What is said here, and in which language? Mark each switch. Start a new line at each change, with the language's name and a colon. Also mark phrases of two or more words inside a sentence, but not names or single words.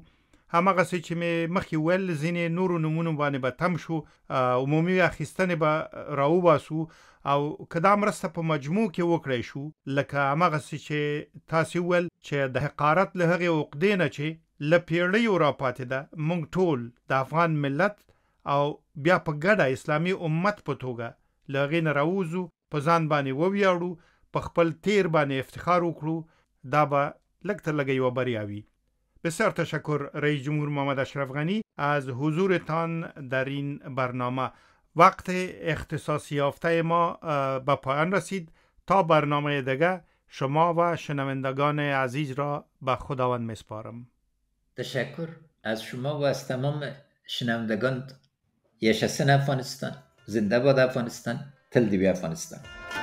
Pashto: همغسې چې مې مخکې ویل ځینې نورو نومونو باندې به تم شو، عمومي اخیستنې به راوباسو او که دا مرسته په مجموع کې وکړی شو لکه همغسې چې تاسې ویل چې د حقارت له هغې عقدې نه چې له پیړیو راپاتې ده، موږ ټول د افغان ملت او بیا په ګډه اسلامي امت په توګه له هغې نه راووځو، په ځان باندې وویاړو، په خپل تیر باندې افتخار وکړو، دا به لږ تر لږه یوه بریا وي.
Persian: بسیار تشکر رئیس جمهور محمد اشرف غنی از حضورتان در این برنامه. وقت اختصاصی یافته ما به پایان رسید. تا برنامه دیگه شما و شنوندگان عزیز را به خداوند میسپارم. تشکر از شما و از تمام شنوندگان.
Turkish: yaşasın Afganistan.
Persian: زنده باد افغانستان.
Pashto: تل دی وی افغانستان.